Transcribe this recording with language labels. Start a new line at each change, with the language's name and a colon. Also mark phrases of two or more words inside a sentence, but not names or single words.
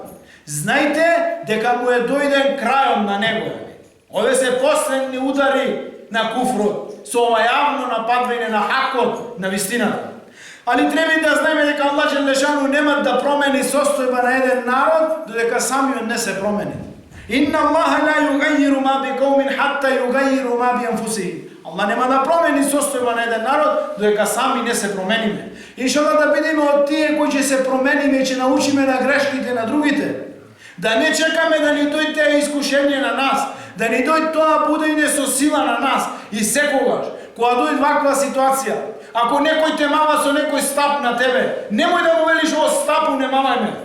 Macedonian: Знајте дека му е дојден крајот на него. Овие се последни удари на куфрот, со ова јавно нападвање на хакот, на вистината. Али треба да знаеме дека Аллах Желешану нема да промени состојба на еден народ, додека самиот не се промени.
Arabic: إن الله لا يغير ما بقوم حتى يغيروا ما بأنفسهم.
Macedonian: Allah nema da promeni состојба на еден народ додека сами не се промениме. Иншалlah да бидеме од тие кои ќе се промениме и ќе научиме на грешките на другите. Да не чекаме да ни дојде тие искушение на нас, да ни дојде тоа будење со сила на нас и секогаш кога дојде ваква ситуација, ако некој те мава со некој стап на тебе, немој да му велиш о стапу не мавај ме.